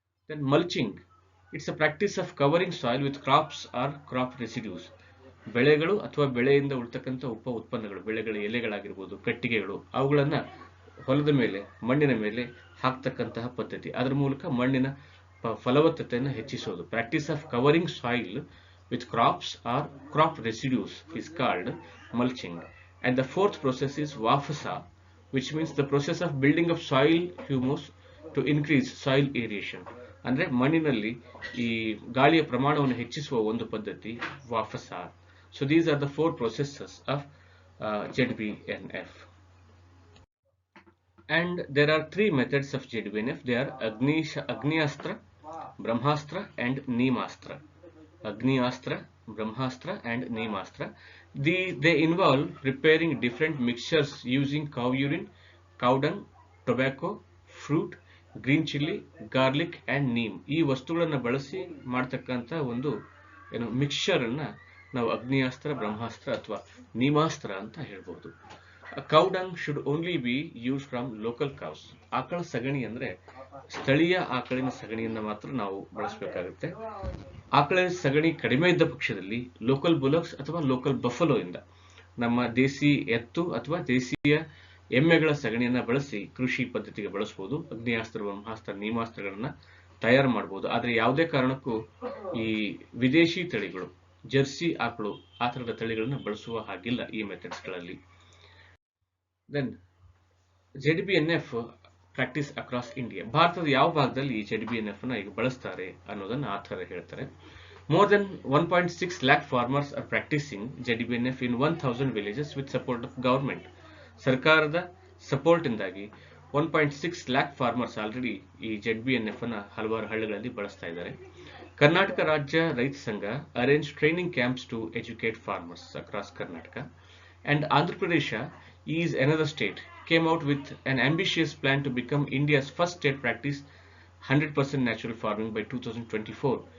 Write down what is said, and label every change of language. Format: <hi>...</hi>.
<en>Then mulching, it's a practice of covering soil with crops or crop residues.</en> <kn>ಬೆಳೆಗಳು ಅಥವಾ ಬೆಳೆಯಿಂದ ಉಳ್ತಕ್ಕಂಥ ಉಪ ಉತ್ಪನ್ನಗಳು, ಬೆಳೆಗಳ ಎಲೆಗಳಾಗಿರ್ಬೋದು, ಕಟ್ಟಿಗೆಗಳು, ಅವುಗಳನ್ನ ಹೊಲದ ಮೇಲೆ, ಮಣ್ಣಿನ ಮೇಲೆ ಹಾಕ್ತಕ್ಕಂತಹ ಪದ್ಧತಿ. ಅದರ ಮೂಲಕ ಮಣ್ಣಿನ ಫಲವತ್ತತೆಯನ್ನು ಹೆಚ್ಚಿಸೋದು.</kn> <en>Practice of covering soil with crops or crop residues is called mulching. And the 4th process is Wafasa, which means the process of building up soil humus to increase soil aeration.</en> <kn>ಅಂದ್ರೆ ಮಣ್ಣಿನಲ್ಲಿ ಈ ಗಾಳಿಯ ಪ್ರಮಾಣವನ್ನು ಹೆಚ್ಚಿಸುವ ಒಂದು ಪದ್ಧತಿ ವಾಫಸಾ.</kn> <en>So these are the 4 processes of ZBNF. And there are 3 methods of ZBNF. They are Agniastra, Brahmastra and Neemastra. Agniastra, Brahmastra and Neemastra. They involve preparing different mixtures using cow urine, cow dung, tobacco, fruit, green chili, garlic and neem.</en> <kn>ಈ ವಸ್ತುಗಳನ್ನು ಬಳಸಿ ಮಾಡತಕ್ಕಂತ ಒಂದು mixture ಅನ್ನ ನಾವು ಅಗ್ನಿಯಾಸ್ತ್ರ, ಬ್ರಹ್ಮಾಸ್ತ್ರ ಅಥವಾ ನೀಮಾಸ್ತ್ರ ಅಂತ ಹೇಳ್ಬಹುದು.</kn> <en>Cow dung should only be used from local cows.</en> <kn>ಆಕಳ ಸಗಣಿ ಅಂದ್ರೆ ಸ್ಥಳೀಯ ಆಕಳಿನ ಸಗಣಿಯನ್ನ ಮಾತ್ರ ನಾವು ಬಳಸಬೇಕಾಗುತ್ತೆ. ಆಕಳ ಸಗಣಿ ಕಡಿಮೆ ಇದ್ದ ಪಕ್ಷದಲ್ಲಿ</kn> <en>local bullocks</en> <kn>ಅಥವಾ</kn> <en>local buffalo</en> <kn>ಇಂದ, ನಮ್ಮ ದೇಸಿ ಎತ್ತು ಅಥವಾ ದೇಶೀಯ ಎಮ್ಮೆಗಳ ಸಗಣಿಯನ್ನ ಬಳಸಿ ಕೃಷಿ ಪದ್ಧತಿಗೆ ಬಳಸಬಹುದು. ಅಗ್ನಿಯಾಸ್ತ್ರ, ಬ್ರಹ್ಮಾಸ್ತ್ರ, ನೀಮಾಸ್ತ್ರಗಳನ್ನ ತಯಾರು ಮಾಡಬಹುದು. ಆದ್ರೆ ಯಾವುದೇ ಕಾರಣಕ್ಕೂ ಈ ವಿದೇಶಿ ತಳಿಗಳು, ಜರ್ಸಿ ಆಕಳು ಆ ತರದ ತಳಿಗಳನ್ನ ಬಳಸುವ ಹಾಗಿಲ್ಲ ಈ ಮೆಥಡ್ಸ್ಗಳಲ್ಲಿ.</kn> <en>Then ZBNF practice across India.</en> <kn>ಭಾರತದ ಯಾವ ಭಾಗದಲ್ಲಿ ZBNF ನ ಈಗ ಬಳಸ್ತಾರೆ ಅನ್ನೋದನ್ನ ಆಥರ್ ಹೇಳ್ತಾರೆ.</kn> <en>More than 1.6 lakh farmers are practicing ZBNF in 1000 villages with support of government.</en> <kn>ಸರ್ಕಾರದ ಸಪೋರ್ಟ್ ಇಂದಾಗಿ 1.6 lakh ಫಾರ್ಮರ್ಸ್ ಆಲ್ರೆಡಿ ಈ ZBNF ಅನ್ನ ಹಲವಾರು ಹಳ್ಳಿಗಳಲ್ಲಿ ಬಳಸ್ತಾ ಇದ್ದಾರೆ.</kn> <en>Karnataka Rajya Raitha Sangha arrange training camps to educate farmers across Karnataka. And Andhra Pradesh is another state came out with an ambitious plan to become India's first state practice 100% natural farming by 2024.</en>